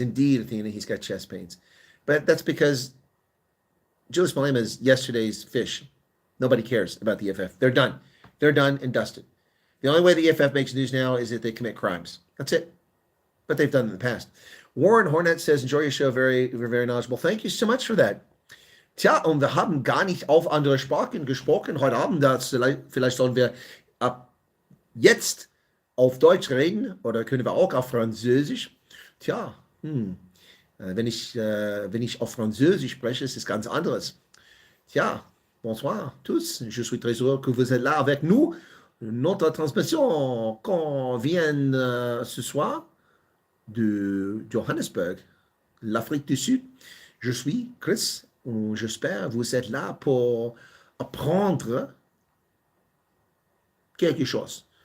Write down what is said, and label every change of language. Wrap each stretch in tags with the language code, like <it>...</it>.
<en>Indeed, Athena, he's got chest pains. But that's because Julius Malema is yesterday's fish. Nobody cares about the EFF. They're done. They're done and dusted. The only way the EFF makes news now is that they commit crimes. That's it. But they've done in the past. Warren Hornet says, enjoy your show. Very, very knowledgeable. Thank you so much for that.</en> <de>Tja, und wir haben gar nicht auf andere Sprachen gesprochen heute Abend. Vielleicht sollen wir ab jetzt auf Deutsch reden oder können wir auch auf Französisch? Tja, wenn ich auf Französisch spreche, ist es ganz anderes.</de> <fr>Tja, bonsoir tous. Je suis très heureux que vous êtes là avec nous. Notre transmission vient ce soir de Johannesburg, l'Afrique du Sud. Je suis Chris. J'espère vous êtes là pour apprendre quelque chose.</fr>